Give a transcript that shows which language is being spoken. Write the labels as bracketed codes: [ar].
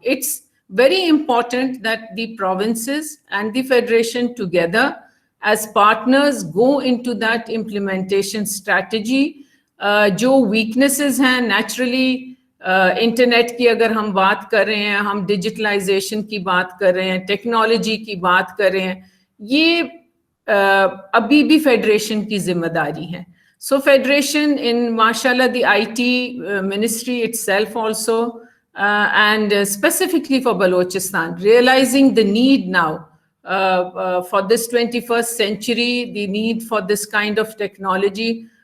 [en] It's very important that the provinces and the federation together as partners go into that implementation strategy. [ur] جو weaknesses ہیں naturally internet کی اگر ہم بات کر رہے ہیں, ہم ڈیجیٹلائزیشن کی بات کر رہے ہیں, ٹیکنالوجی کی بات کر رہے ہیں, یہ ابھی بھی فیڈریشن کی ذمہ داری ہے. [en] So federation in ماشاء اللہ the I T ministry itself also and specifically for Balochistan, realizing the need now for this 21st century, the need for this kind of technology.